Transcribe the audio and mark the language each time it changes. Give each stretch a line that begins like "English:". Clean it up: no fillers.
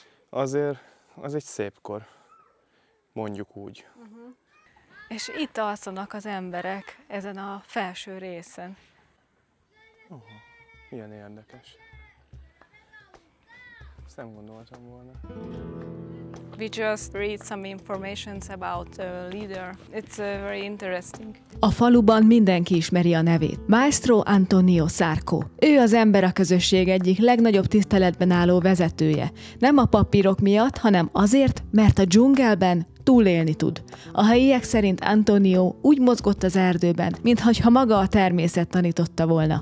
Hungarian: Azért az egy szép kor, mondjuk úgy. És itt alszanak az emberek ezen a felső részen. Milyen érdekes. Ezt nem gondoltam volna.
English: We just read some information about the leader. It's very interesting.
Hungarian: A faluban mindenki ismeri a nevét. Maestro Antonio Sarco. Ő az ember a közösség egyik legnagyobb tiszteletben álló vezetője. Nem a papírok miatt, hanem azért, mert a dzsungelben túlélni tud. A helyiek szerint Antonio úgy mozgott az erdőben, mintha maga a természet tanította volna.